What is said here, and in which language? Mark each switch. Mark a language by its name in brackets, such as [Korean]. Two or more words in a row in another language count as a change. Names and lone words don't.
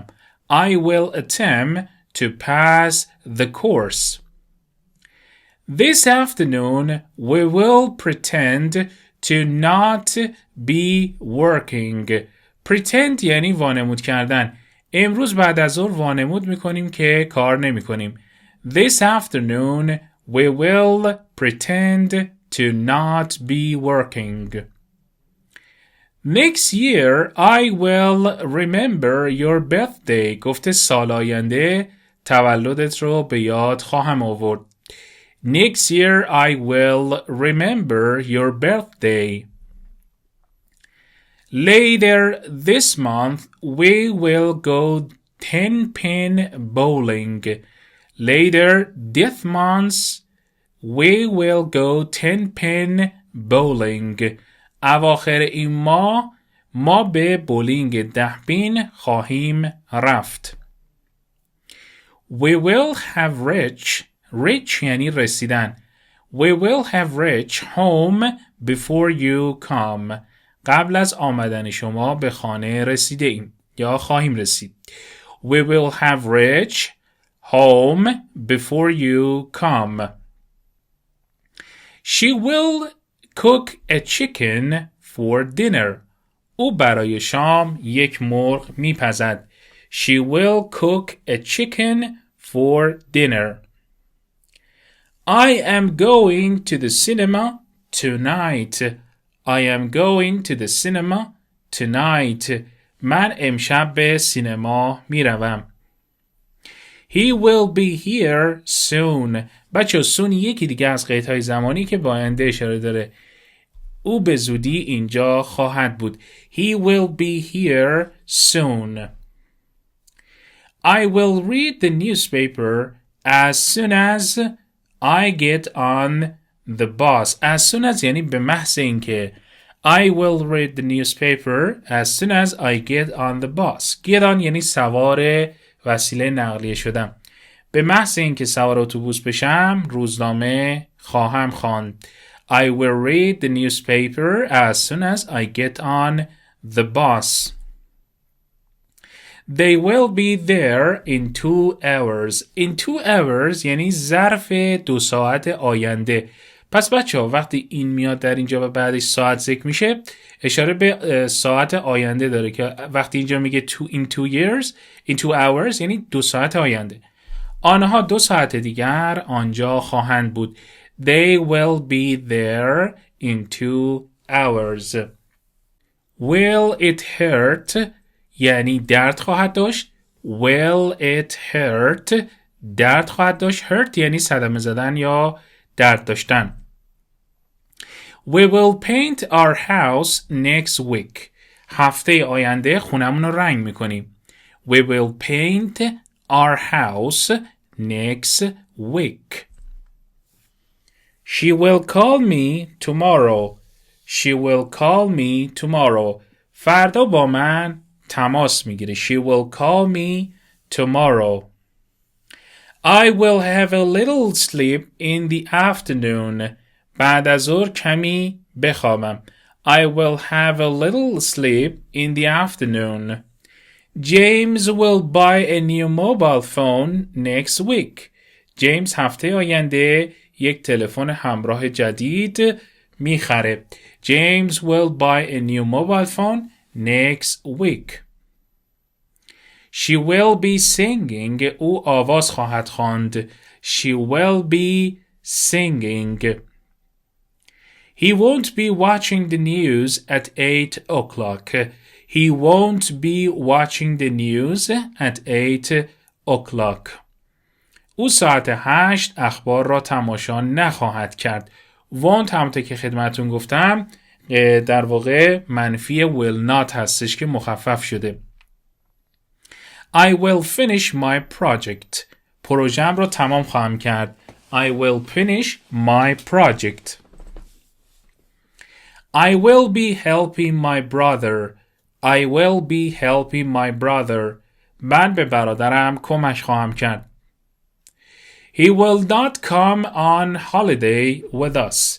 [English] I will attempt to pass the course. This afternoon we will pretend to not be working. [Persian] Pretend یعنی وانمود کردن. امروز بعد از ظهر وانمود میکنیم که کار نمی کنیم. [English] This afternoon we will pretend to not be working. Next year I will remember your birthday. [Persian] گفته سال آینده تولدت رو به یاد خواهم آورد. [English] Next year I will remember your birthday. Later this month we will go 10-pin bowling. Later this month we will go 10-pin bowling. [Persian] اواخر این ما به بولینگ 10 پین خواهیم رفت. [English] We will have reach [Persian] یعنی رسیدن. [English] We will have reached home before you come. [Persian] قبل از آمدن شما به خانه رسیده ایم یا خواهیم رسید. [English] We will have reached home before you come. She will cook a chicken for dinner. [Persian] او برای شام یک مرغ میپزد. [English] She will cook a chicken for dinner. I am going to the cinema tonight. I am going to the cinema tonight. [Persian] من امشب به سینما میروم. [English] He will be here soon. [Persian] بچه soon یکی دیگه از قیدهای زمانی که با آینده اشاره داره. او به زودی اینجا خواهد بود. [English] He will be here soon. I will read the newspaper as soon as I get on the bus. As soon as [Persian] یعنی به محض اینکه. [English] I will read the newspaper as soon as I get on the bus. Get on [Persian] یعنی سوار وسیله نقلیه شدم. به محض اینکه سوار اتوبوس بشم روزنامه خواهم خواند. [English] I will read the newspaper as soon as I get on the bus. They will be there in 2 hours. In 2 hours [Persian] یعنی ظرف 2 ساعت آینده. پس بچه ها وقتی این میاد در اینجا و بعدش ساعت ذکر میشه اشاره به ساعت آینده داره که وقتی اینجا میگه [English] in 2 hours [Persian] یعنی 2 ساعت آینده. آنها 2 ساعت دیگر آنجا خواهند بود. [English] They will be there in 2 hours. Will it hurt [Persian] یعنی درد خواهد داشت. [English] Will it hurt [Persian] درد خواهد داشت. Hurt یعنی صدمه زدن یا درد داشتن. [English] We will paint our house next week. [Persian] هفته آینده خونمون رو رنگ میکنیم. [English] We will paint our house next week. She will call me tomorrow. She will call me tomorrow. [Persian] فردا با من تماس میگیره. [English] She will call me tomorrow. I will have a little sleep in the afternoon. [Persian] بعد از ظهر کمی بخوابم. [English] I will have a little sleep in the afternoon. James will buy a new mobile phone next week. [Persian] James هفته آینده یک تلفن همراه جدید میخره. [English] James will buy a new mobile phone next week. She will be singing. [Persian] او آواز خواهد خواند. [English] She will be singing. He won't be watching the news at 8 o'clock. He won't be watching the news at 8 o'clock. [Persian] او ساعت 8 اخبار را تماشا نخواهد کرد. won't همونطور که خدمتون گفتم در واقع منفی [English] will not [Persian] هستش که مخفف شده. [English] I will finish my project. [Persian] پروژم را تمام خواهم کرد. [English] I will finish my project. I will be helping my brother. I will be helping my brother. [Persian] من به برادرم کمک خواهم کرد. [English] He will not come on holiday with us.